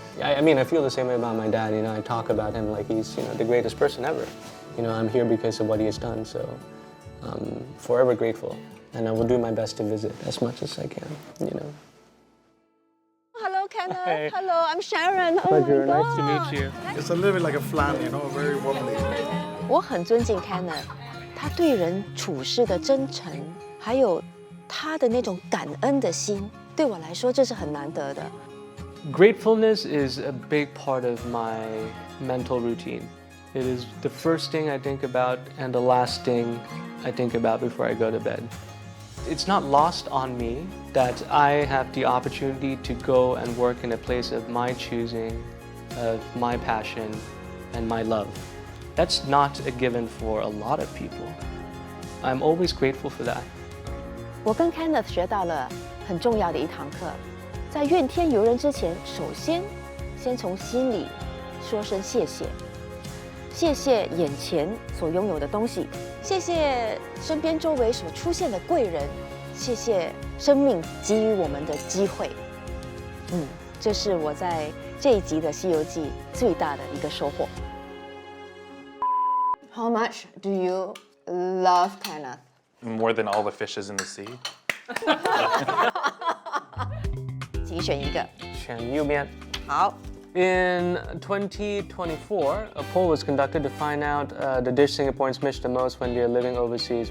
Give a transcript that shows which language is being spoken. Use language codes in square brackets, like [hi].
[en] I mean, I feel the same way about my dad, you know. I talk about him like he's, you know, the greatest person ever. You know, I'm here because of what he has done, so I'm forever grateful. And I will do my best to visit as much as I can, you know. Hello, Kenneth. Hey. Hello, I'm Sharon. Pleasure. Oh my Nice to God. meet you. It's a little bit like a flan, you know, very wobbly. [zh] 我很尊敬 Kenneth， 他对人处事的真诚，还有他的那种感恩的心，对我来说这是很难得的。 [en] Gratefulness is a big part of my mental routine. It is the first thing I think about and the last thing I think about before I go to bed. It's not lost on me that I have the opportunity to go and work in a place of my choosing, of my passion, and my love. That's not a given for a lot of people. I'm always grateful for that. [zh] 我跟 Kenneth 学到了很重要的一堂课，在怨天尤人之前，首先从心里说声谢谢，谢谢眼前所拥有的东西，谢谢身边周围所出现的贵人，谢谢生命给予我们的机会。这是我在这一集的《西游记》最大的一个收获。 [en] How much do you love Kenneth? More than all the fishes in the sea. [zh] 请选一个。选右边。好。 [en] In 2024, a poll was conducted to find out the dish Singaporeans miss the most when they're living overseas.